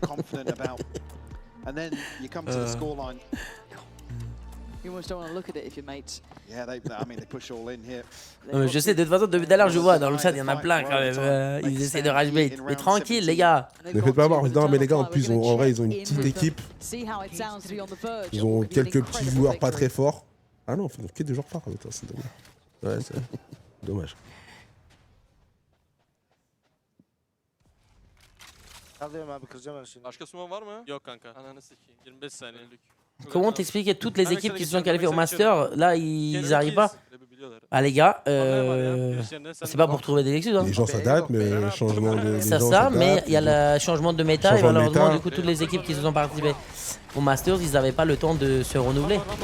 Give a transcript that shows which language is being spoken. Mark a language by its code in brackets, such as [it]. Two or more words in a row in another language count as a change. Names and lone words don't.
[fr] Je sais, de toute façon, depuis tout à l'heure, je vois dans le chat, il y en a plein quand même. Ils essaient de [en] rage bait. [fr] Mais tranquille, les gars. Ne faites pas voir. Non, mais les gars, en plus, en vrai, ils ont une petite équipe. Ils ont quelques petits joueurs pas très forts. Ah non, il que des joueurs forts. C'est dommage. Ouais, c'est dommage. [tr] Başka suman var mı? Yok kanka. Ananı sikeyim. 25 saniyelik. [fr] Comment t'expliquer toutes les équipes qui se sont qualifiées au Master, là ils n'arrivent pas. Ah les gars, c'est pas pour trouver des excuses. Hein. Les gens s'adaptent, mais le changement de. C'est ça, mais il y a le changement de méta et malheureusement du coup toutes les équipes qui se sont participées au Masters, ils n'avaient pas le temps de se renouveler.